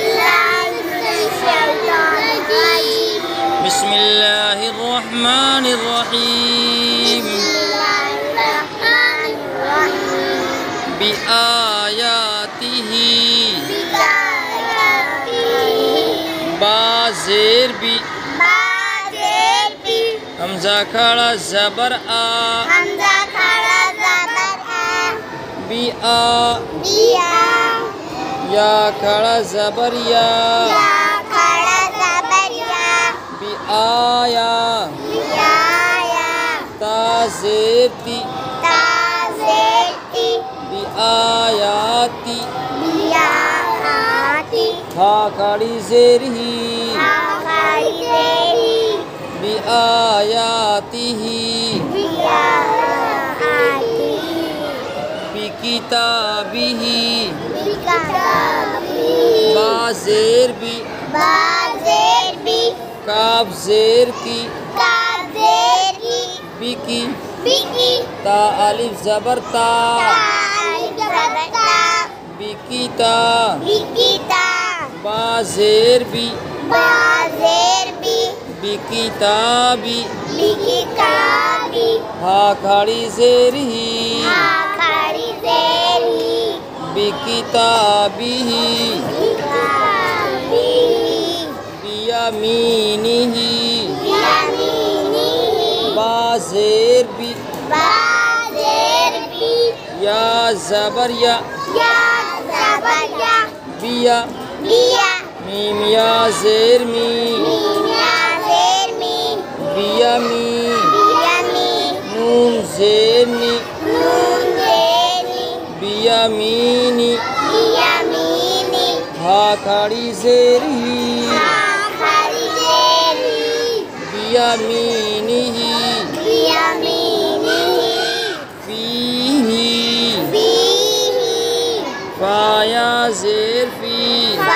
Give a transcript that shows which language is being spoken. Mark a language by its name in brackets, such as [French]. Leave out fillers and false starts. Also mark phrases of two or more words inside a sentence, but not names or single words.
[Arabic] بسم الله الرحمن الرحيم بآياته [Urdu] با زیر بی حمزہ کھڑا زبر آ بی آ یا کھڑا زبر یا بی آیا تا زیر تی بی آیاتی ہا کھڑی زیر ہی بی آیاتی ہی بی کتابی با زیر بی کاف زیر کی بی کی تا الف زبر تا بی کی تا با زیر بی بی کتابی ہا کھڑی زیر ہی بی کتابی بیمینہ با زیر بی یا زبر یا بیا میم یا زیر می بیمی نون زیر نی بیمینی ہا کھڑی زیر ہی [Arabic] بیمینہ فیہ [Urdu] فا یا زیر فی